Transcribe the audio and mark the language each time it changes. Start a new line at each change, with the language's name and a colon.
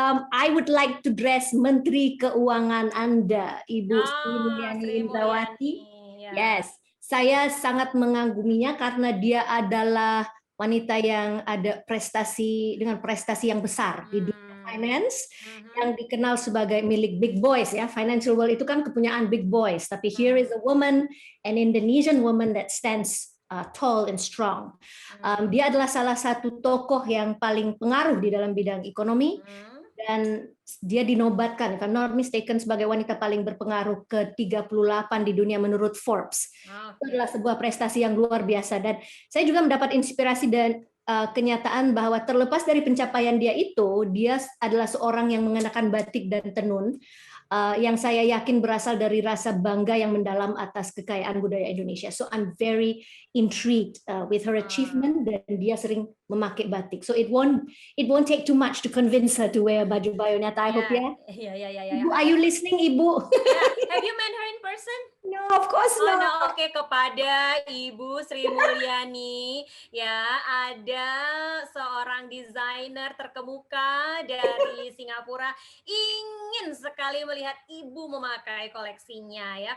English: I would like to dress
Indonesian: Menteri Keuangan Anda,
English: Ibu Sri Mulyani Indrawati.
Indonesian: Yes, saya sangat mengaguminya karena dia adalah wanita yang ada prestasi yang besar di dunia finance, yang dikenal sebagai milik big boys ya.
English: Financial world
Indonesian: itu kan kepunyaan
English: big boys, tapi here is a woman, an Indonesian woman that stands tall and strong.
Indonesian: Dia adalah salah satu tokoh yang paling pengaruh di dalam bidang ekonomi, dan dia dinobatkan,
English: if I'm not mistaken,
Indonesian: sebagai wanita paling berpengaruh ke-38 di dunia menurut Forbes. Itu adalah sebuah prestasi yang luar biasa, dan saya juga mendapat inspirasi dan kenyataan bahwa terlepas dari pencapaian dia itu, dia adalah seorang yang mengenakan batik dan tenun, yang saya yakin berasal dari rasa bangga yang mendalam atas kekayaan budaya Indonesia.
English: So I'm very intrigued with her achievement,
Indonesian: dan dia sering memakai batik.
English: So it won't take too much to convince her to wear baju Oniata. I hope ya. Yeah. Ibu, are you listening, Ibu? Yeah. Have you met her in person? No, of course not. No.
Indonesian: Oke, kepada Ibu Sri Mulyani, ya, ada seorang desainer terkemuka dari Singapura ingin sekali melihat Ibu memakai koleksinya ya.